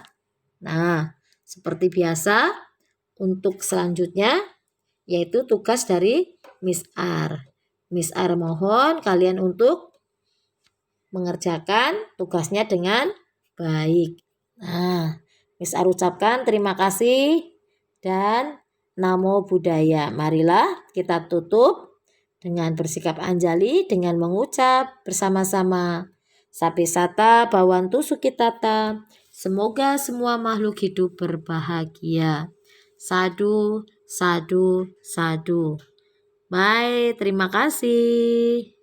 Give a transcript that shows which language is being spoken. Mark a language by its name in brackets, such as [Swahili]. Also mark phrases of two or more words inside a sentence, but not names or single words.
[Indonesian] Nah, seperti biasa untuk selanjutnya yaitu tugas dari Miss R. Miss R mohon kalian untuk mengerjakan tugasnya dengan baik. Nah, Miss R ucapkan terima kasih dan [Pali] namo buddhaya. [Indonesian] Marilah kita tutup dengan bersikap anjali dengan mengucap bersama-sama [Pali] Sapisata Bhawantu Sukitata. [Indonesian] Semoga semua makhluk hidup berbahagia. [Pali] Sadu, sadu, sadu. [Indonesian] Bye, terima kasih.